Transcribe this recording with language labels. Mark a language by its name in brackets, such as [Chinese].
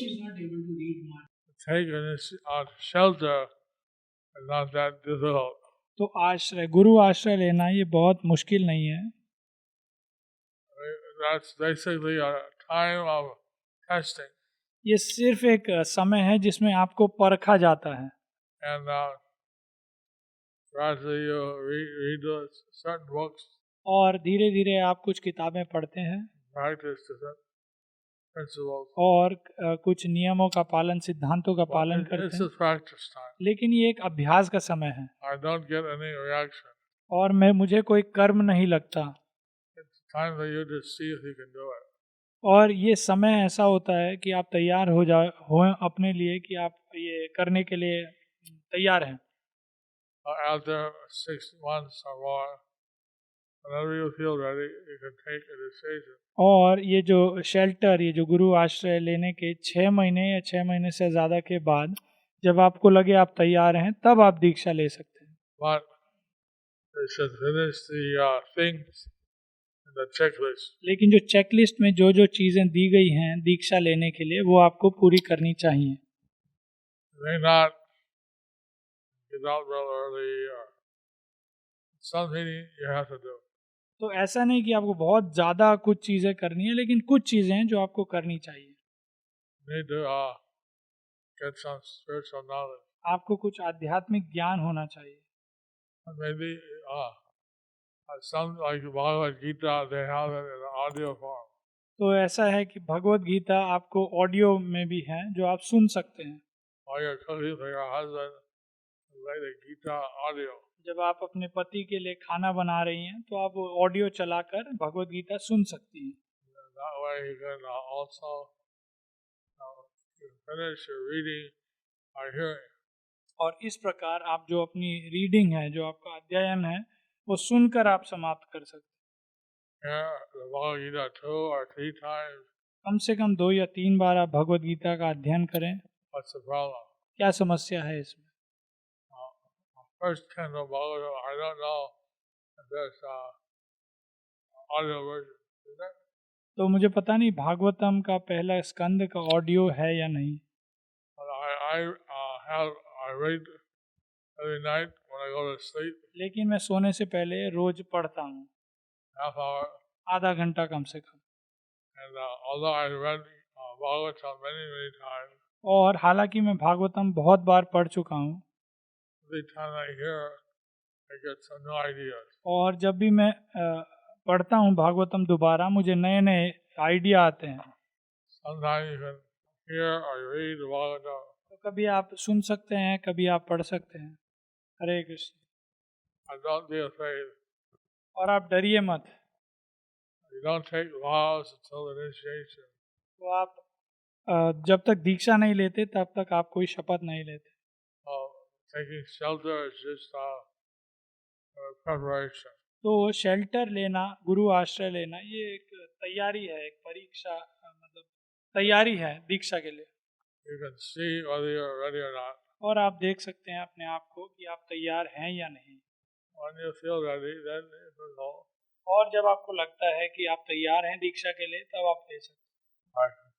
[English] She's not able to read much. Take shelter is not that difficult. [Hindi] तो आश्रय, गुरु आश्रय लेना ये बहुत मुश्किल नहीं है. [English] That's basically a time of testing. [Hindi] ये सिर्फ एक समय है जिसमें आपको परखा जाता है. [English] And gradually you read certain books, [Hindi] और धीरे धीरे आप कुछ किताबें पढ़ते हैं [English] practice different principles. [Hindi] और कुछ नियमों का पालन, सिद्धांतों का पालन [English] This [Hindi] करते हैं. [English] is practice time. [Hindi] लेकिन ये एक अभ्यास का समय है [English] I don't get any reaction. [Hindi] और मुझे कोई कर्म नहीं लगता. [English] It's time for you to see if you can do it. [Hindi] और ये समय ऐसा होता है कि आप तैयार हो अपने लिए कि आप ये करने के लिए तैयार हैं. [English] After 6 months or more, whenever you feel ready, you can take a decision. [Hindi] और ये जो शेल्टर, ये जो गुरु आश्रय लेने के 6 महीने या 6 महीने से ज़्यादा के बाद जब आपको लगे आप तैयार हैं, तब आप दीक्षा ले सकते हैं. [English] But they should finish the things in the checklist. [Hindi] लेकिन जो चेकलिस्ट में जो जो चीज़ें दी गई हैं दीक्षा लेने के लिए, वो आपको पूरी करनी चाहिए. [English] You may not get out real early or something you have to do. [Hindi] तो ऐसा नहीं कि आपको बहुत ज़्यादा कुछ चीज़ें करनी है, लेकिन कुछ चीज़ें हैं जो आपको करनी चाहिए. [English] You need to get some spiritual knowledge. [Hindi] आपको कुछ आध्यात्मिक ज्ञान होना चाहिए. [English] And maybe some like Bhagavad Gita, they have it in audio form. [Hindi] तो ऐसा है कि भगवत गीता आपको ऑडियो में भी है जो आप सुन सकते हैं. [English] While you're cooking for your husband, play the Gita audio. [Hindi] जब आप अपने पति के लिए खाना बना रही हैं तो आप ऑडियो चलाकर भगवत गीता सुन सकती हैं. [English] That way you can also finish your reading by hearing. [Hindi] और इस प्रकार आप जो अपनी रीडिंग है, जो आपका अध्ययन है, वो सुनकर आप समाप्त कर सकते हैं. [English] Hear the Bhagavad Gita 2 or 3 times. [Hindi] कम से कम 2 या 3 बार आप भगवत गीता का अध्ययन करें. [English] What's the problem? [Hindi] क्या समस्या है इसमें? [English] First Kindle Bhagavatam, I don't know if there's audio version. Is there? [Hindi] तो मुझे पता नहीं भागवतम का पहला स्कंद का ऑडियो है या नहीं. [English] But I read every night when I go to sleep. [Hindi] लेकिन मैं सोने से पहले रोज पढ़ता हूँ, [English] Half hour. [Hindi] आधा घंटा कम से कम. [English] And although I read Bhagavatam many times, [Hindi] और हालांकि मैं भागवतम बहुत बार पढ़ चुका हूँ, [English] every time I hear, I get some new ideas. [Hindi] और जब भी मैं पढ़ता हूँ भागवतम दोबारा, मुझे नए नए आइडिया आते हैं. [English] Sometimes you can hear or read the Bhagavatam. [Hindi] तो कभी आप सुन सकते हैं, कभी आप पढ़ सकते हैं. हरे Krishna. [English] And don't be afraid. [Hindi] और आप डरिए मत. [English] You don't take vows until initiation. [Hindi] तो आप जब तक दीक्षा नहीं लेते तब तक आप कोई शपथ नहीं लेते. [English] Taking shelter is just preparation. [Hindi] तो शेल्टर लेना, गुरु आश्रय लेना, ये एक तैयारी है, एक परीक्षा, मतलब तैयारी है दीक्षा के लिए. [English] You can see whether you're ready or not. [Hindi] और आप देख सकते हैं अपने आप को कि आप तैयार हैं या नहीं. [English] When you feel ready, then you can go. [Hindi] और जब आपको लगता है कि आप तैयार हैं दीक्षा के लिए, तब आप ले सकते हैं.